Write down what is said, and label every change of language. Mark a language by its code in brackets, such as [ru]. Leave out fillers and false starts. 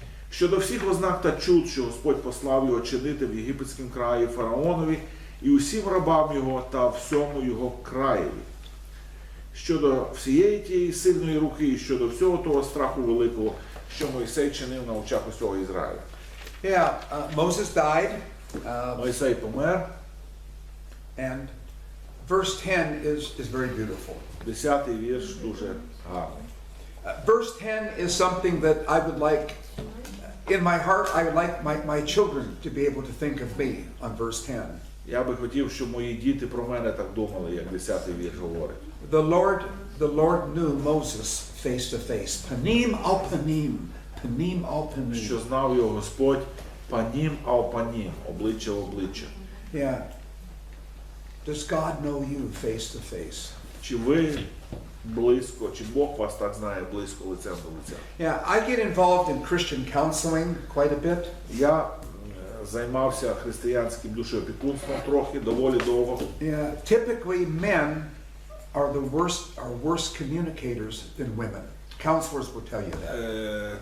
[uk] Щодо всіх ознак та чуд, що Господь послав його чинити в єгипетському краї фараонові і усім рабам його та всьому його краєві. Щодо всієї тієї сильної руки і щодо всього того страху великого, що Мойсей чинив на очах усього Ізраїля. [en] Yeah, Moses died, [uk] Мойсей помер. [en] and verse 10 is very beautiful. [uk] 10-й вірш дуже гарний. [en] Verse 10 is something that I would like, in my heart, I would like my children to be able to think of me on verse 10. [uk] Я би хотів, щоб мої діти про мене так думали, як 10-й вірш говорить. [en] The Lord knew Moses face to face. [he] Panim al panim. Panim al panim. [uk] Що знав його Господь панім ал панім, обличчя в обличчя. [en] Yeah. Does God know you face to face? [uk] Чи ви близько, чи Бог вас так знає близько лицем до лиця? [en] Yeah, I get involved in Christian counseling quite a bit. [uk] Я займався християнським душеопікунством трохи, доволі довго. [en] Yeah, typically men are worse communicators than women. Counselors will tell you that.